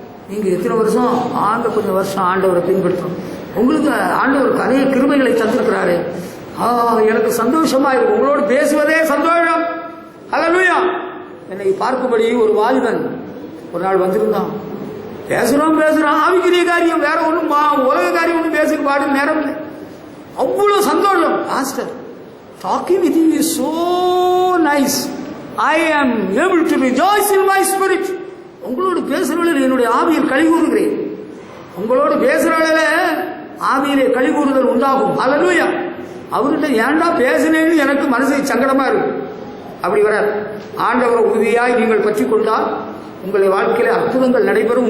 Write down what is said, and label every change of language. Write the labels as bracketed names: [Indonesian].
[Tamil] நீங்க எத்தனை வருஷம் கொஞ்சம் வருஷம் ஆண்டவரை பின்பற்றணும். உங்களுக்கு ஆண்டவர் நிறைய கிருபைகளை தந்திருக்கிறாரு. எனக்கு சந்தோஷமா இருக்கும். உங்களோடு பேசுவதே சந்தோஷம். அல்லேலூயா. என்னை பார்க்கும்படி ஒரு வாலிபன் ஒரு நாள் வந்திருந்தான். பேசுறோம் ஆவிக்குரிய காரியம், வேற ஒன்றும் உலக காரியம் ஒன்றும் பேசுக்கு பாடு நேரம் இல்லை. அவ்வளவு சந்தோஷம். [English] Pastor, talking with you is so nice. I am able to rejoice in my spirit. [Tamil] உங்களோடு பேசுறவர்கள் என்னுடைய ஆவியில் களி கூறுகிறேன். உங்களோடு பேசுறவர்கள ஆவியிலே களி கூறுதல் உண்டாகும். அல்லேலூயா. அவர்கிட்ட ஏன்டா பேசினேன்னு எனக்கு மனசு சங்கடமா இருக்கு. அப்படி வர ஆண்டவரை உறுதியாய் நீங்கள் பற்றி கொண்டால் உங்களை வாழ்க்கையில அற்புதங்கள் நடைபெறும்.